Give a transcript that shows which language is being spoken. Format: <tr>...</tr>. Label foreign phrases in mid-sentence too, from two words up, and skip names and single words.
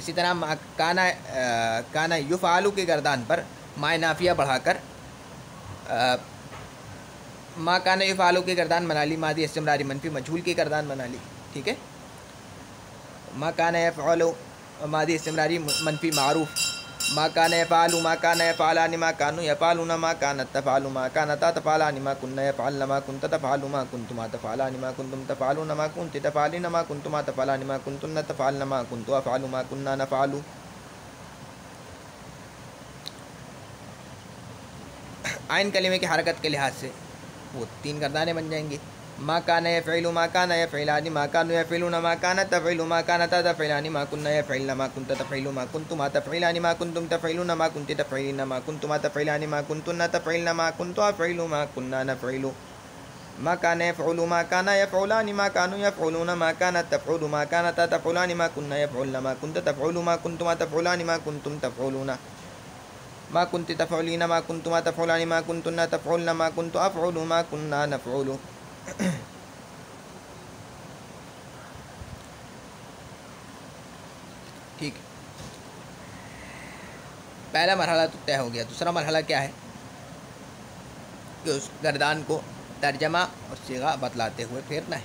<ur>اسی طرح کانا یفعل کی گردان پر ماء نافیہ بڑھا کر</ur> <ar>ما کانا یفعل</ar> <ur>کی گردان بنا لی، ماضی استمراری منفی مجہول کی گردان بنا لی. ٹھیک ہے.</ur> <ar>ما کانا یفعل</ar> <ur>ماضی استمراری منفی معروف</ur> <ar>ما کان یفعل ما کان یفعلان ما کانوا یفعلون ما کانت تفعل ما کانتا تفعلان ما كنا یفعلن ما كنت تفعل ما كنتما تفعلان ما كنتم تفعلون ما كنت تفعلين ما كنتما تفعلان ما كنتن تفعلن ما كنت افعل ما كنا نفعل.</ar> <ur>عین کلمے کی حرکت کے لحاظ سے وہ تین گردانیں بن جائیں گی.</ur> <ar>ما کان یفعل ما کان یفعلان ما کانوا یفعلون ما کانت تفعل ما کانتا تفعلان ما کن یفعلن ما کنت تفعل ما کنتما تفعلان ما کنتم تفعلون ما کنت تفعلین ما کنتما تفعلان ما کنتن تفعلن ما کنت افعل ما کنا نفعل ما کان یفعل ما کان یفعلان ما کانوا یفعلون ما کانت تفعل ما کانتا تفعلان ما کن یفعلن ما کنت تفعل ما کنتما تفعلان ما کنتم تفعلون ما کنت تفعلین ما کنتما تفعلان ما کنتن تفعلن ما کنت افعل ما کنا نفعل.</ar> <ur>ٹھیک ہے، پہلا مرحلہ تو طے ہو گیا. دوسرا مرحلہ کیا ہے کہ اس گردان کو ترجمہ اور صیغہ بتلاتے ہوئے پھیرنا ہے.</ur>